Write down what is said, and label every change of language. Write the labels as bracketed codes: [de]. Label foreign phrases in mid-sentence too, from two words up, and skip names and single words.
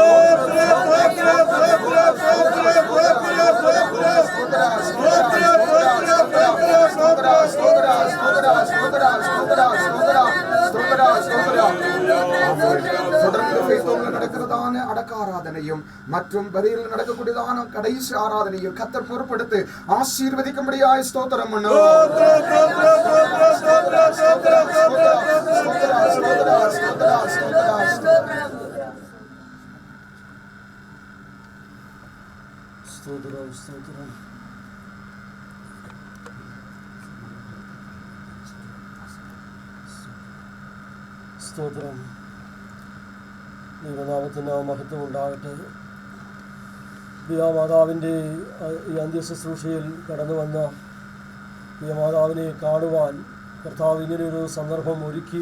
[ta] நடக்கிறதான அடக்காராதனையும் மற்றும் பலியில் நடக்கக்கூடியதான கடைசி ஆராதனையும் கர்த்தர் பொறுப்படுத்தி ஆசீர்வதிக்கும்படியாய் ஸ்தோத்திரம் பண்ணுவோம். ஸ்தோத்திரம் ஸ்தோத்திரம். [ml] സ്തോത്രം. ദൈവനാമത്തിന് മഹത്വം ഉണ്ടാകട്ടെ. പ്രിയമാതാവിൻ്റെ ഈ അന്ത്യശുശ്രൂഷയിൽ കടന്നു വന്ന പ്രിയമാതാവിനെ കാണുവാൻ കർത്താവ് ഇങ്ങനെയൊരു സന്ദർഭം ഒരുക്കി.